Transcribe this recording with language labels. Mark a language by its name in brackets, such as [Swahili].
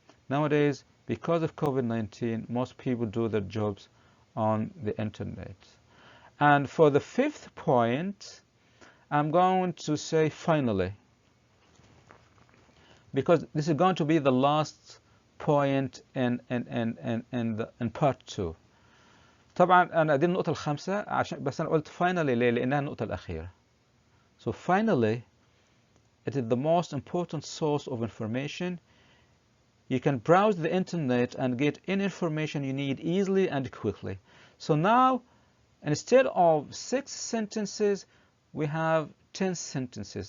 [English] Nowadays, because of COVID-19, most people do their jobs on the internet. And for the 5th point, I'm going to say finally, because this is going to be the last point in part 2. [Arabic] طبعا أنا دي النقطة الخامسة عشان بس أنا قلت finally ليه؟ لأنها النقطة الأخيرة. [English] So finally, it is the most important source of information. You can browse the internet and get any information you need easily and quickly. So now, instead of 6 sentences, we have 10 sentences.